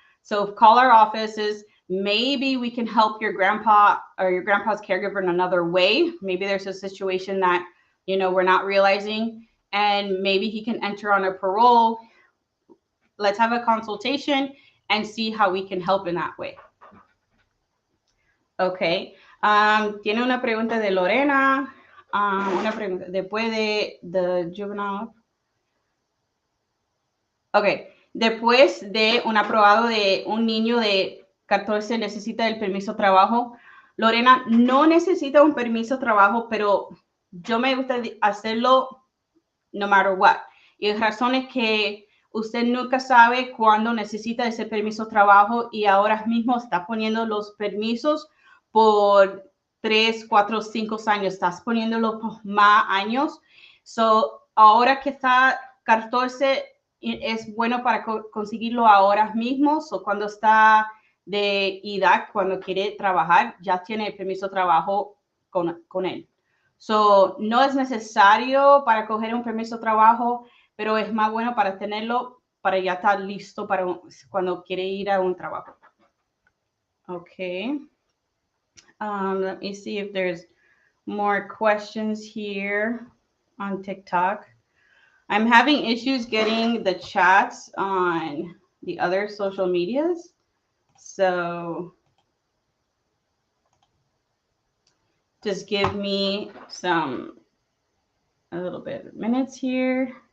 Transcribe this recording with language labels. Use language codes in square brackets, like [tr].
[en] So call our offices. Maybe we can help your grandpa or your grandpa's caregiver in another way. Maybe there's a situation that, we're not realizing, and maybe he can enter on a parole. Let's have a consultation and see how we can help in that way. Okay. [es] Tiene una pregunta de Lorena. Una pregunta después de juvenile. Okay. Después de un aprobado de un niño de 14 necesita el permiso de trabajo. Lorena, no necesita un permiso de trabajo, pero yo me gusta hacerlo [en] no matter what. [es] Y la razón es que usted nunca sabe cuándo necesita ese permiso de trabajo y ahora mismo está poniendo los permisos por 3, 4, 5 años. Estás poniéndolo por más años. So, ahora que está 14, es bueno para conseguirlo ahora mismo. So, cuando está de edad, cuando quiere trabajar, ya tiene el permiso de trabajo con él. So, no es necesario para coger un permiso de trabajo, pero es más bueno para tenerlo, para ya estar listo para cuando quiere ir a un trabajo. [en] Okay. Let me see if there's more questions here on TikTok. I'm having issues getting the chats on the other social medias. So just give me a little bit of minutes here.